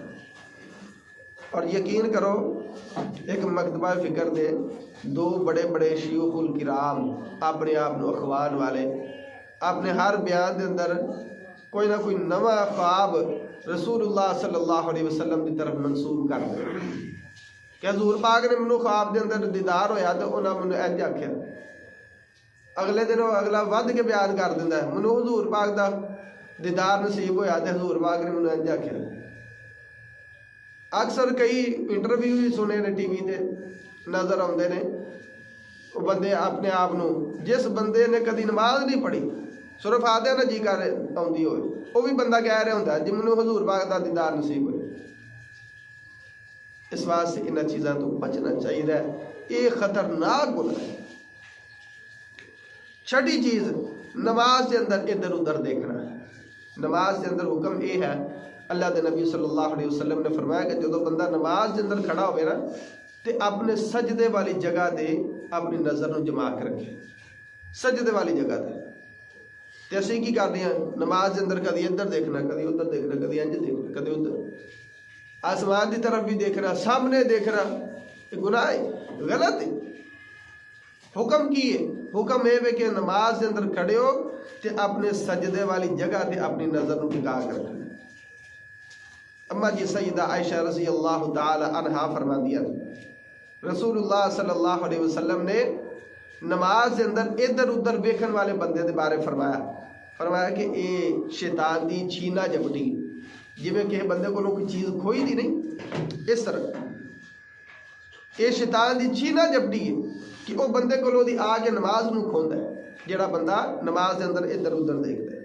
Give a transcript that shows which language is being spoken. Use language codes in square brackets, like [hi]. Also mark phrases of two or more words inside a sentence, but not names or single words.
[pa] اور یقین کرو، ایک مکتبہ فکر دے 2 بڑے بڑے شیوخ الکرام، اپنے آپ نو اخوان والے، اپنے ہر بیان دے اندر کوئی نہ کوئی نواں خواب [ar] رسول اللہ صلی اللہ علیہ وسلم [pa] کی طرف منسوب کر دے کہ حضور پاک نے منو خواب دے اندر دیدار ہویا تو انہاں منو انج آکھیا، اگلے دن وہ اگلا ود کے بیان کر دیندا ہے، منو حضور پاک دا دیدار نصیب ہویا تے حضور پاک نے منو انج آکھیا۔ اکثر کئی انٹرویو بھی سنے نے ٹی وی تے [ur] نظر آتے ہیں، [pa] وہ بندے اپنے آپ نو، جس بندے نے کدی نماز نہیں پڑھی ਸਿਰਫ ਆਦਿਆਂ ਦਾ ਜੀ ਕਰ ਆਉਂਦੀ ਹੋਵੇ, ਉਹ ਵੀ ਬੰਦਾ ਕਹਿ ਰਿਹਾ ਹੁੰਦਾ ਜੀ ਮੈਨੂੰ ਹਜ਼ੂਰ ਪਾਕ ਦਾ ਦੀਦਾਰ ਨਸੀਬ ਹੋਏ। ਇਸ ਵਾਸਤੇ ਇਹਨਾਂ ਚੀਜ਼ਾਂ ਤੋਂ ਬਚਣਾ ਚਾਹੀਦਾ ਹੈ, ਇਹ ਖਤਰਨਾਕ ਗੁਨਾਹ ਹੈ। [ur] چھٹی چیز نماز کے اندر ادھر ادھر دیکھنا ہے۔ نماز کے اندر حکم یہ ہے، اللہ کے نبی [ar] صلی اللہ علیہ وسلم [ur] نے فرمایا کہ جب بندہ نماز کے اندر کھڑا ہوئے نا تو اپنے [pa] سجدے والی جگہ دے اپنی نظر نو جما کے رکھے، [ur] سجدے والی جگہ دے۔ تو اسی کی کرتے ہیں نماز کے اندر کدی ادھر دیکھنا، کدی ادھر دیکھنا، کدی انج دیکھنا، کدی ادھر، آسمان کی طرف بھی دیکھنا، سامنے دیکھنا، یہ گناہ ہے، غلط ہے۔ حکم کی ہے، حکم ہے کہ نماز کے اندر کھڑے ہو تے اپنے سجدے والی جگہ تے [pa] اپنی نظر نو ٹکا کر رکھنا۔ اما جی سیدہ عائشہ [ar] رضی اللہ تعالی عنہا [pa] فرما دیا [ar] رسول اللہ صلی اللہ علیہ وسلم [pa] نے نماز کے اندر ادھر ادھر ویکھن والے بندے دے بارے فرمایا کہ اے شیطان دی چھینا جپٹی، جویں کہ بندے کو کوئی چیز کھوئی دی نہیں، اس طرح اے شیطان دی چھینا جپٹی ہے کہ وہ بندے کو لو دی آ کے نماز نو کھوندا ہے، جڑا بندہ نماز دے اندر ادھر ادھر دیکھتا ہے۔